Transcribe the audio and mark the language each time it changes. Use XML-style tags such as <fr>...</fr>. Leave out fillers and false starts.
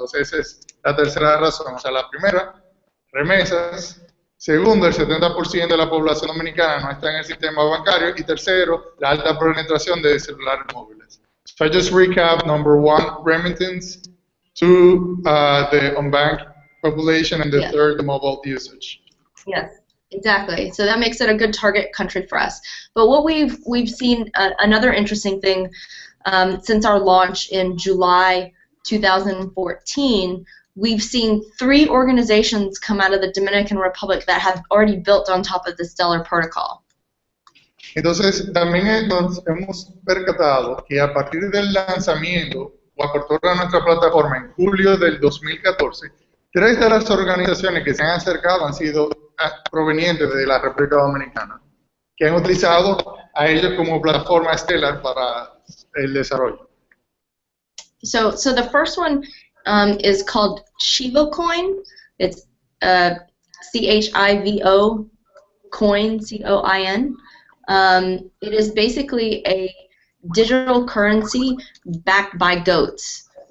<es>Entonces esa es la tercera razón. O sea, la primera, remesas. Segundo, el 70% de la población dominicana no está en el sistema bancario. Y tercero, la alta penetración de celulares móviles.</es> <en>So I just recap: number 1, remittance; 2, the unbanked population; and the third, the mobile usage. Yes, exactly. So that makes it a good target country for us. But what we've seen another interesting thing since our launch in July 2014. We've seen 3 organizations come out of the Dominican Republic that have already built on top of the Stellar protocol.</en> <es>Entonces, también nos hemos percatado que a partir del lanzamiento o apertura de nuestra plataforma en julio del 2014, 3 de las organizaciones que se han acercado han sido provenientes de la República Dominicana, que han utilizado a ellos como plataforma estelar para el desarrollo.</es> <en>So the first one is called Shiba Coin. It's CHIVO coin, COIN. It is basically a digital currency backed by goats.</en>